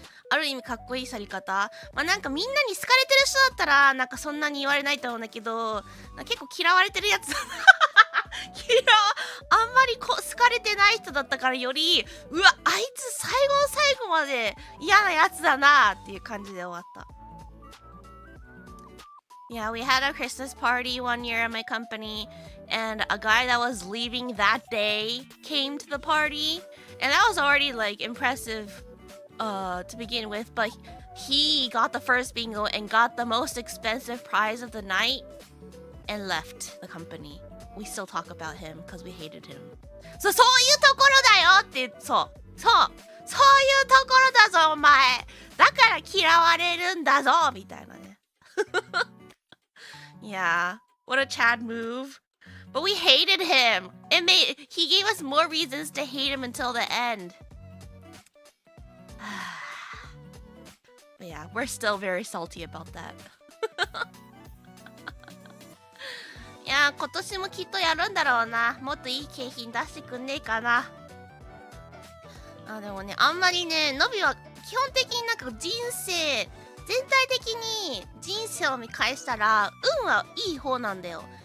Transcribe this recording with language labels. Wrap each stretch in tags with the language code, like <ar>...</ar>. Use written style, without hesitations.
<ja>ある意味かっこいい去り方。まあなんかみんなに好かれてる人だったらなんかそんなに言われないと思うんだけど、結構嫌われてるやつあんまり好かれてない人だったから、よりうわ、あいつ最後まで嫌なやつだなっていう感じで終わった。</ja> <en>Yeah, we had a Christmas party one year at my company, and a guy that was leaving that day came to the party, and that was already like impressive to begin with, but he got the first bingo and got the most expensive prize of the night and left the company. We still talk about him because we hated him.</en> <ja>そういうところだよって、そういうところだぞお前、だから嫌われるんだぞみたいなね</ja> <en>Yeah, what a Chad move. But we hated him. He gave us more reasons to hate him until the end. But yeah, we're still very salty about that.</en> <ja>いやー、今年もきっとやるんだろうな。もっといい景品出してくんねえかな。でもね、あんまりね、のびは基本的になんか全体的に人生を見返したら運はいい方なんだよ。</ja>